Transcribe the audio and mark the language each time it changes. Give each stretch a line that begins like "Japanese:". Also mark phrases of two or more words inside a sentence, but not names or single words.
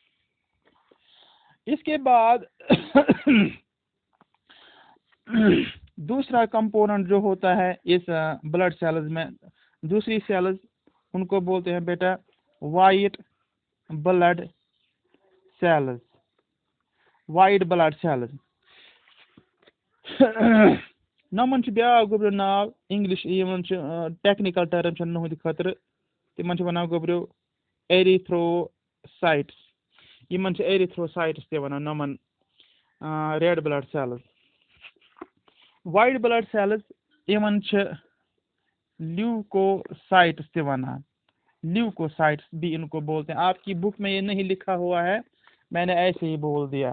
Hindi: इसके बाद दूसरा कंपोनेंट जो होता है इस ब्लड सेल्स में, दूसरी सेल्स उनको बोलते हैं बेटा
English: white blood cells. white blood cells
Kashmiri: नमन ब्या गोब्रो नाव
English: English technical term
Kashmiri: नुहद खतर तिमन वन गोब्रो एरिथ्रोसाइट्स, एरिथ्रोसाइट्स ते वन नमन
English: red blood cells. white blood cells
Kashmiri: इवन ल्यूकोसाइट्स ते वनान, ल्यूकोसाइट्स
Hindi: भी इनको बोलते हैं। आपकी बुक में ये नहीं लिखा हुआ है, मैंने ऐसे ही बोल दिया।